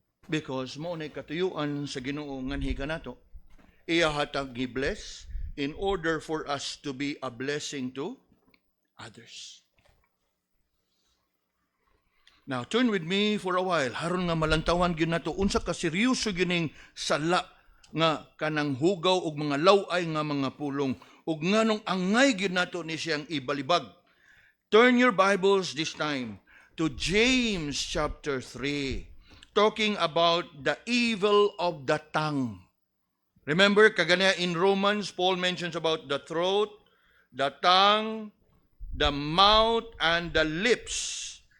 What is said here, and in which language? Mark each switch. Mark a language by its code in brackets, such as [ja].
[ceb] Because mo na katuyuan sa Ginoo nganhi kanato, iya hatag gi-bless in order for us to be a blessing to others. [en] Now, turn with me for a while. [ceb] Haron nga malantawan gyud nato unsa ka seryoso gining sala nga kanang hugaw ug mga laway nga mga pulong ug nganong angay gyud nato ni siyang ibalibag. [en] Turn your Bibles this time to James chapter 3, talking about the evil of the tongue. Remember, kagaya in Romans, Paul mentions about the throat, the tongue, the mouth, and the lips.